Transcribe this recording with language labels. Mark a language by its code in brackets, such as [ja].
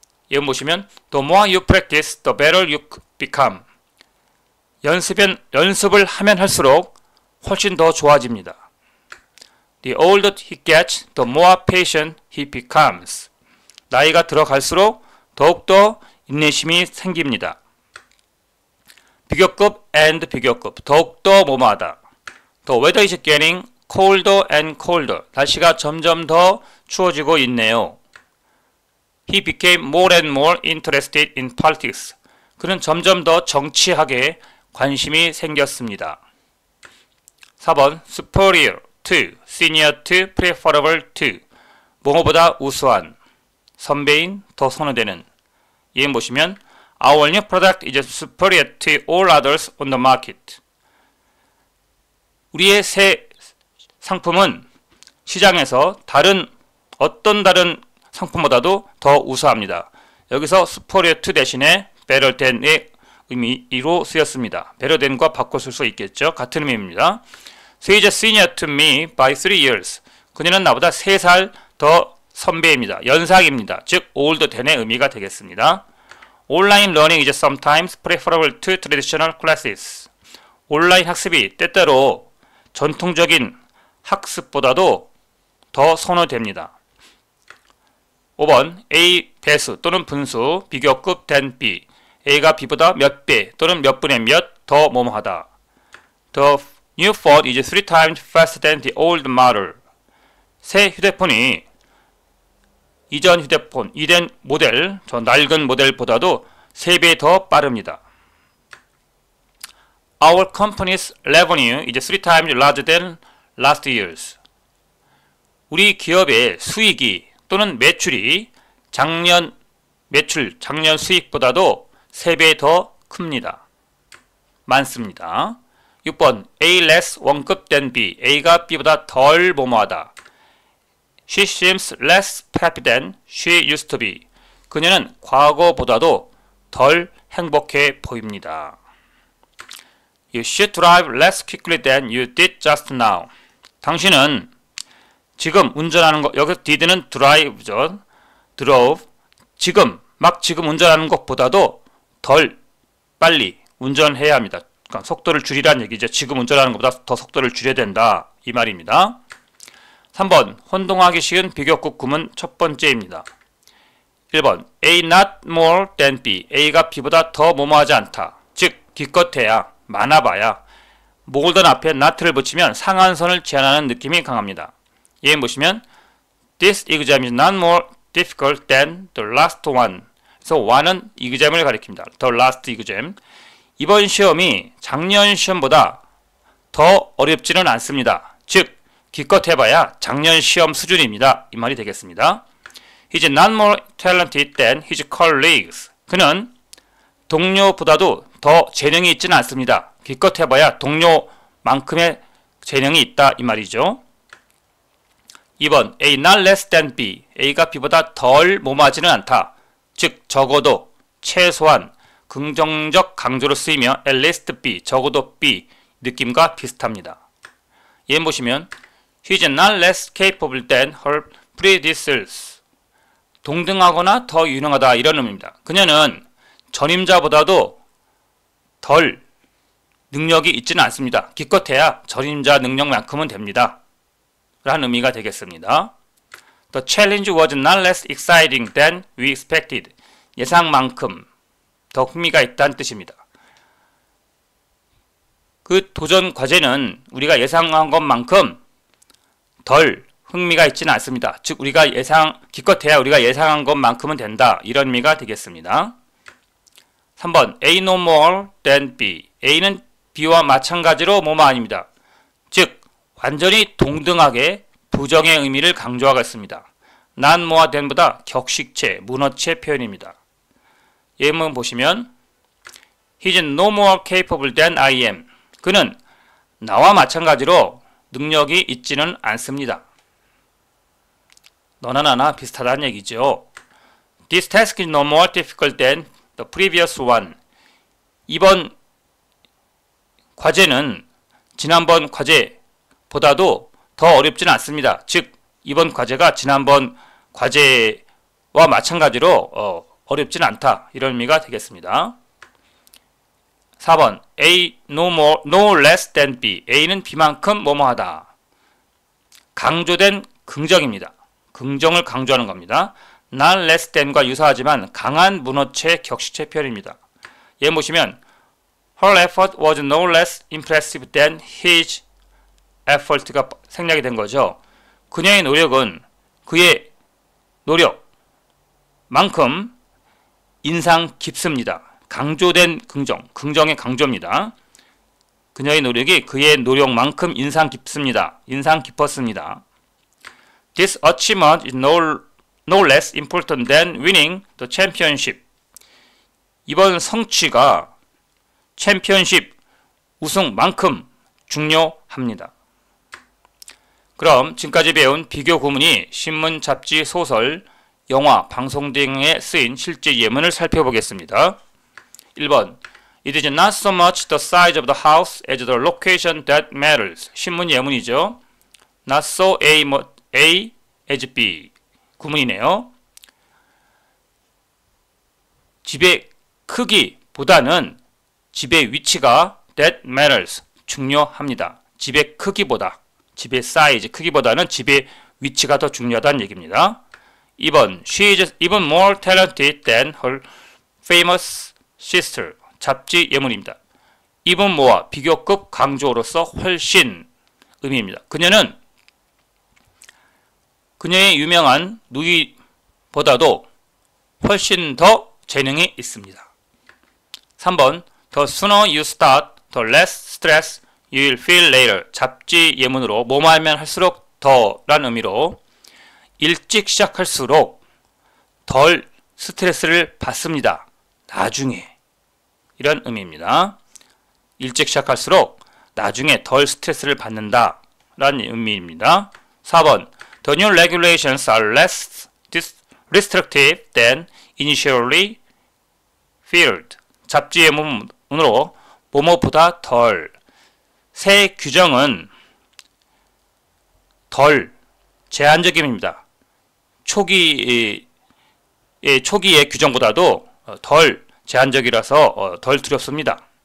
[ko] 예문 보시면 [en] the more you practice, the better you become. [ko] 연습을 하면 할수록 훨씬 더 좋아집니다. [en] The older he gets, the more patient he becomes. [ko] 나이가 들어갈수록 더욱더 인내심이 생깁니다. 비교급 and 비교급, 더욱더 뭐뭐하다. [en] The weather is getting colder and colder. [ko] 날씨가 점점 더 추워지고 있네요. [en] He became more and more interested in politics. [ko] 그는 점점 더 정치학에 관심이 생겼습니다. [en] 4번 superior to, senior to, preferable to. [ko] 뭐뭐보다 우수한, 선배인, 더 선호되는. 예문 보시면 [en] Our new product is superior to all others on the market. [ko] 우리의 새 상품은 시장에서 어떤 다른 상품보다도 더 우수합니다. 여기서 superior to 대신에 better than의 의미로 쓰였습니다. better than과 바꿔 쓸 수 있겠죠. 같은 의미입니다. [en] So he is senior to me by 3 years. [ko] 그녀는 나보다 3살 더 선배입니다. 연상입니다. 즉 older than의 의미가 되겠습니다. [en] Online learning is sometimes preferable to traditional classes. [ko] 온라인 학습이 때때로 전통적인 학습보다도 더 선호됩니다. 5번 A 배수 또는 분수 비교급 than B. A가 B보다 몇 배 또는 몇 분의 몇 더 뭐뭐하다. [en] The new phone is 3 times faster than the old model. [ko] 새 휴대폰이 이전 휴대폰, 이전 모델, 저 낡은 모델보다도 3배 더 빠릅니다. [en] Our company's revenue is 3 times larger than last year's. [ko] 우리 기업의 수익이 또는 매출이 작년 매출 작년 수익보다도 3배 더 큽니다. 많습니다. 6번 A less 원급 than B. A가 B보다 덜 뭐뭐하다. [en] She seems less happy than she used to be. [ko] 그녀는 과거보다도 덜 행복해 보입니다. [en] You should drive less quickly than you did just now. [ko] 당신은 지금 운전하는 것, 여기서 did는 drive죠. [en] drove. [ko] 지금 운전하는 것보다도 덜 빨리 운전해야 합니다. 그러니까 속도를 줄이라는 얘기죠. 지금 운전하는 것보다 더 속도를 줄여야 된다. 이 말입니다. 3번 혼동하기 쉬운 비교급 구문 첫 번째입니다. [en] 1번 A not more than B. [ko] A가 B보다 더 뭐뭐하지 않다. 즉 기껏해야 많아봐야 more than 앞에 not를 붙이면 상한선을 제한하는 느낌이 강합니다. 예문 보시면 [en] This exam is not more difficult than the last one. [ko] 그래서 one은 exam을 가리킵니다. [en] The last exam. [ko] 이번 시험이 작년 시험보다 더 어렵지는 않습니다. 즉 기껏 해봐야 작년 시험 수준입니다. 이 말이 되겠습니다. [en] He's not more talented than his colleagues. [ko] 그는 동료보다도 더 재능이 있지는 않습니다. 기껏 해봐야 동료만큼의 재능이 있다. 이 말이죠. 2번 A not less than B. A가 B보다 덜 뭐뭐하지는 않다. 즉 적어도 최소한 긍정적 강조로 쓰이며 at least B, 적어도 B 느낌과 비슷합니다. 예문 보시면 [en] He's not less capable than her predecessors. [ko] 동등하거나 더 유능하다 이런 의미입니다. 그녀는 전임자보다도 덜 능력이 있지는 않습니다. 기껏해야 전임자 능력만큼은 됩니다. 라는 의미가 되겠습니다. [en] The challenge was not less exciting than we expected. [ko] 예상만큼 더 흥미가 있다는 뜻입니다. 그 도전 과제는 우리가 예상한 것만큼 덜 흥미가 있지는 않습니다. 즉 우리가 기껏해야 우리가 예상한 것만큼은 된다. 이런 의미가 되겠습니다. [en] 3번 A no more than B. [ko] A는 B와 마찬가지로 뭐뭐 아닙니다. 즉 완전히 동등하게 부정의 의미를 강조하고 있습니다. not more than보다 격식체, 문어체 표현입니다. 예문 보시면 [en] He's no more capable than I am. [ko] 그는 나와 마찬가지로 능력이 있지는 않습니다. 너나 나나 비슷하다는 얘기죠. [en] This task is no more difficult than the previous one. [ko] 이번 과제는 지난번 과제보다도 더 어렵지는 않습니다. 즉 이번 과제가 지난번 과제와 마찬가지로 어렵진 않다. 이런 의미가 되겠습니다. 4번 A no less than B. A는 B만큼 뭐뭐하다. 강조된 긍정입니다. 긍정을 강조하는 겁니다. not less than과 유사하지만 강한 문어체 격식체 표현입니다. 예문 보시면 [en] Her effort was no less impressive than his effort [ko] 가 생략이 된 거죠. 그녀의 노력은 그의 노력만큼 인상 깊습니다. 강조된 긍정, 긍정의 강조입니다. 그녀의 노력이 그의 노력만큼 인상 깊습니다. 인상 깊었습니다. [en] This achievement is no less important than winning the championship. [ko] 이번 성취가 챔피언십 우승만큼 중요합니다. 그럼 지금까지 배운 비교 구문이 신문, 잡지, 소설, 영화, 방송 등에 쓰인 실제 예문을 살펴보겠습니다. [en] 1번 It is not so much the size of the house as the location that matters. [ko] 신문 예문이죠. Not so A as B. 구문이네요. 집의 크기보다는 집의 위치가 [en] that matters. [ko] 중요합니다. 집의 크기보다, 집의 사이즈, 크기보다는 집의 위치가 더 중요하다는 얘기입니다. [en] 2번 She is even more talented than her famous sister. [ko] 잡지 예문입니다. even more와 비교급 강조로서 훨씬 의미입니다. 그녀는 그녀의 유명한 누이보다도 훨씬 더 재능이 있습니다. [en] 3번 The sooner you start, the less stress you will feel later. [ko] 잡지 예문으로 뭐뭐 하면 할수록 더란 의미로 일찍 시작할수록 덜 스트레스를 받습니다. 나중에. 이런 의미입니다. 일찍 시작할수록 나중에 덜 스트레스를 받는다 라는 의미입니다. [en] 4번 The new regulations are less restrictive than initially feared. [ko] 잡지 예문으로 뭐뭐보다 덜. 새 규정은 덜 제한적입니다. 초기의 규정보다도 덜 제한적이라서 덜 두렵습니다.